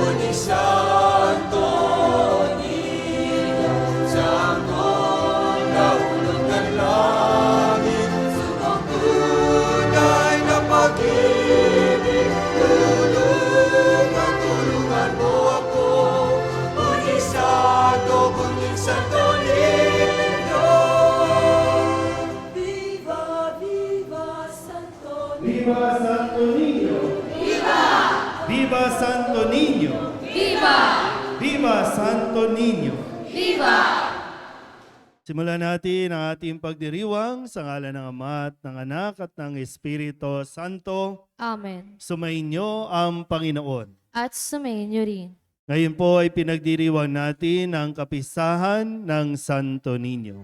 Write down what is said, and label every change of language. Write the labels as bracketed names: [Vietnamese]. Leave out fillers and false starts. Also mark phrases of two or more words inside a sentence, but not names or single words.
[Filipino] Santo Niño, sanggol na hulog ng langit, subok tunay na pag-ibig, tulungan mo ako, Bunyi Santo Niño. [Spanish] Viva, viva Santo Niño. Viva Santo Niño! Viva Santo Niño! Viva! Viva Santo Niño! Viva! [Filipino] Simulan natin ang ating pagdiriwang sa ngalan ng Ama at ng Anak at ng Espiritu Santo. Amen. Sumainyo ang Panginoon. At sumainyo rin. Ngayon po ay pinagdiriwang natin ang kapistahan ng Santo Niño.